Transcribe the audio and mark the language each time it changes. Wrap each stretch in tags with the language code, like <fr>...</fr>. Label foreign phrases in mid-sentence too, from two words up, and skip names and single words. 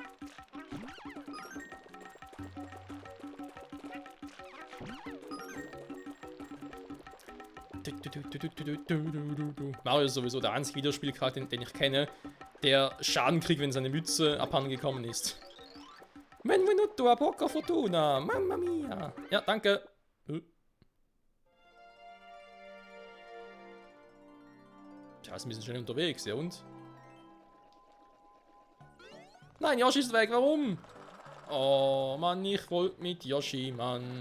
<de>Mario ist sowieso der einzige Videospielcharakter, den ich kenne, der Schaden kriegt, wenn seine Mütze abhanden gekommen ist.</de> <it>Benvenuto a poca fortuna, mamma mia.</it> <de>Ja, danke. Tja, ist ein bisschen schnell unterwegs, ja und? Nein, Yoshi ist weg, warum? Oh, Mann, ich wollte mit Yoshi, Mann.</de>